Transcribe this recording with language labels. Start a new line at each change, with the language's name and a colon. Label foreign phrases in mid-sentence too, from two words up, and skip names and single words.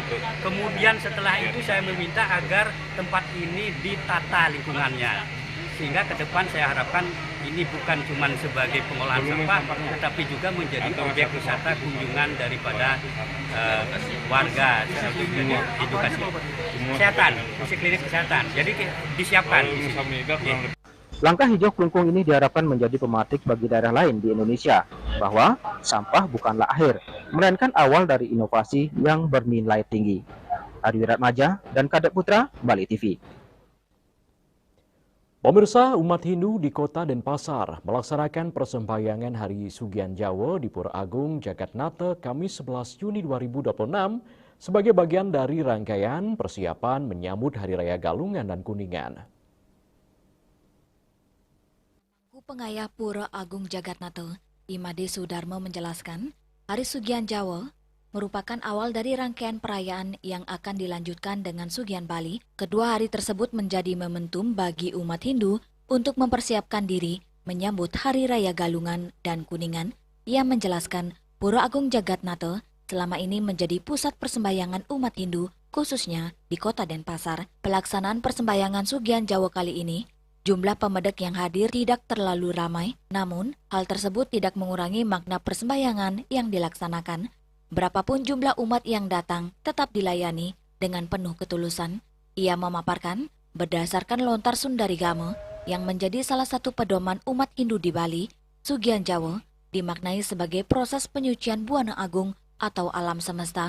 Indonesian: Kemudian setelah itu saya meminta agar tempat ini ditata lingkungannya, sehingga ke depan saya harapkan ini bukan cuma sebagai pengolahan sampah, tetapi juga menjadi objek wisata kunjungan daripada warga, jadi edukasi kesehatan, fungsi klinik kesehatan. Jadi disiapkan. Langkah hijau Klungkung ini diharapkan menjadi pematik bagi daerah lain di Indonesia, bahwa sampah bukanlah akhir, melainkan awal dari inovasi yang bernilai tinggi. Ari Wiratmaja dan Kadek Putra, Bali TV. Pemirsa, umat Hindu di Kota Denpasar melaksanakan persembahyangan Hari Sugian Jawa di Pura Agung Jagatnata Kamis 11 Juni 2026 sebagai bagian dari rangkaian persiapan menyambut Hari Raya Galungan dan Kuningan. Pengayah Pura Agung Jagatnata, Imade Sudarmo menjelaskan, Hari Sugian Jawa merupakan awal dari rangkaian perayaan yang akan dilanjutkan dengan Sugian Bali. Kedua hari tersebut menjadi momentum bagi umat Hindu untuk mempersiapkan diri menyambut Hari Raya Galungan dan Kuningan. Ia menjelaskan, Pura Agung Jagatnata selama ini menjadi pusat persembahyangan umat Hindu, khususnya di Kota Denpasar. Pelaksanaan persembahyangan Sugian Jawa kali ini, jumlah pemedek yang hadir tidak terlalu ramai, namun hal tersebut tidak mengurangi makna persembahyangan yang dilaksanakan. Berapapun jumlah umat yang datang, tetap dilayani dengan penuh ketulusan. Ia memaparkan berdasarkan lontar Sundarigama yang menjadi salah satu pedoman umat Hindu di Bali, Sugian Jawa dimaknai sebagai proses penyucian buana agung atau alam semesta.